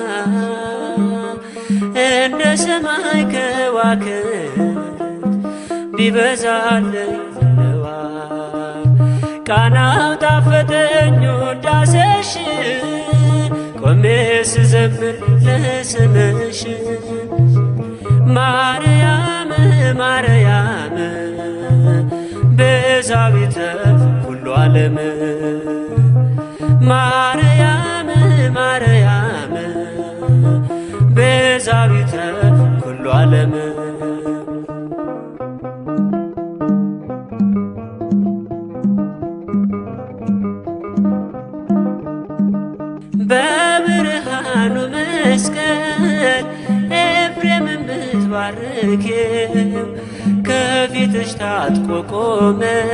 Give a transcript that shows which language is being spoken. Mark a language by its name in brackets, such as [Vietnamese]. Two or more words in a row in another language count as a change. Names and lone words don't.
[Amharic] እንደ ሰማይ ከዋክብት ቢበዛልኝ ነዋ ቃናው ጣፈጠኝ ውዳሴሽ ቆሜ ስዘምር ለስምሽ [Geez] ማርያም ማርያም ቤዛዊተ ኩሉ ዓለም ማርያም ማርያም ቤዛዊተ ኩሉ ዓለም [Amharic] በብርሃኑ መስቀል ኤፍሬምን ብትባርኪው ከፊትሽ ታጥቆ ቆመ